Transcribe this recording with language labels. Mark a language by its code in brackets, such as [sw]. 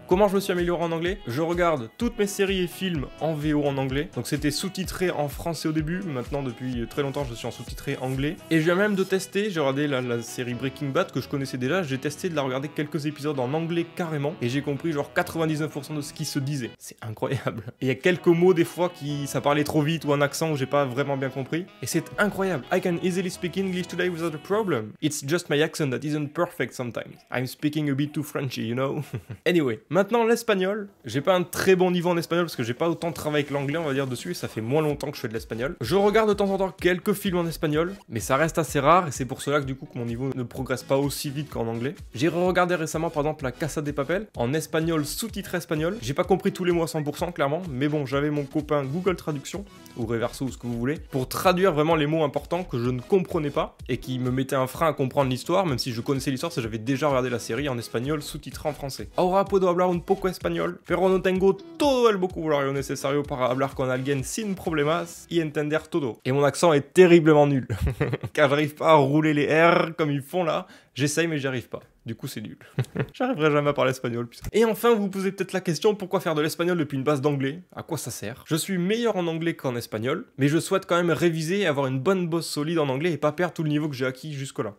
[fr] Comment je me suis amélioré en anglais? Je regarde toutes mes séries et films en VO en anglais, donc c'était sous-titré en français au début, maintenant depuis très longtemps je suis en sous-titré anglais. Et je viens même de tester, j'ai regardé la série Breaking Bad que je connaissais déjà, j'ai testé de la regarder quelques épisodes en anglais carrément, et j'ai compris genre 99% de ce qui se disait. C'est incroyable. Et il y a quelques mots des fois qui ça parlait trop vite ou un accent où j'ai pas vraiment bien compris, et c'est incroyable. [en] I can easily speak English today without a problem. It's just my accent that isn't perfect sometimes. I'm speaking a bit too Frenchy, you know. [fr] Anyway, maintenant l'espagnol, j'ai pas un très bon niveau en espagnol parce que j'ai pas autant travaillé que l'anglais on va dire dessus, et ça fait moins longtemps que je fais de l'espagnol. Je regarde de temps en temps quelques films en espagnol, mais ça reste assez rare, et c'est pour cela que du coup que mon niveau ne progresse pas aussi vite qu'en anglais. J'ai re-regardé récemment par exemple La Casa de Papel en espagnol sous-titré espagnol. J'ai pas compris tous les mots à 100% clairement, mais bon, j'avais mon copain Google Traduction ou Reverso ou ce que vous voulez pour traduire vraiment les mots importants que je ne comprenais pas et qui me mettaient un frein à comprendre l'histoire, même si je connaissais l'histoire, parce que j'avais déjà regardé la série en espagnol sous-titré en français. [es] Ahora puedo hablar un poco español, pero no tengo todo el vocabulario necesario para hablar con alguien sin problemas y entender todo. [fr] Et mon accent est terriblement nul, car j'arrive pas à rouler les R comme ils font là. J'essaye mais j'y arrive pas. Du coup, c'est nul. J'arriverai jamais à parler espagnol. Putain. Et enfin, vous vous posez peut-être la question, pourquoi faire de l'espagnol depuis une base d'anglais? À quoi ça sert? Je suis meilleur en anglais qu'en espagnol, mais je souhaite quand même réviser et avoir une bonne base solide en anglais et pas perdre tout le niveau que j'ai acquis jusque-là.